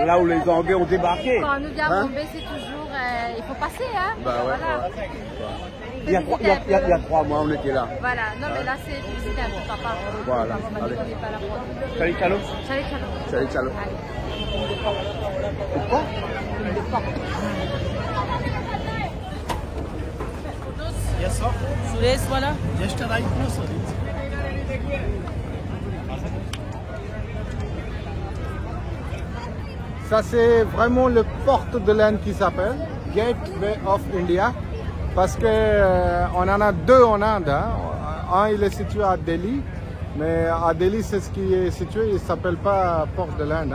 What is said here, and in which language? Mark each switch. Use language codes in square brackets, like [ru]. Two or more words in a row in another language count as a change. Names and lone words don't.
[fr] Là où les Anglais ont débarqué. Quand on nous vient à Bombay, c'est toujours... il faut passer, hein. Bah ouais, voilà. Il y a 3 mois, on était là. Voilà, non mais là c'est visiter un peu papa. Voilà. On m'a dit qu'on n'est pas là pour... Salut, Chalo. Salut, Chalo. Pourquoi? सुरेश वाला Ça c'est vraiment le porte de l'Inde qui s'appelle Gateway of India, parce que on en a deux en Inde. Hein. Un il est situé à Delhi, mais à Delhi c'est ce qui est situé, il ne s'appelle pas porte de l'Inde.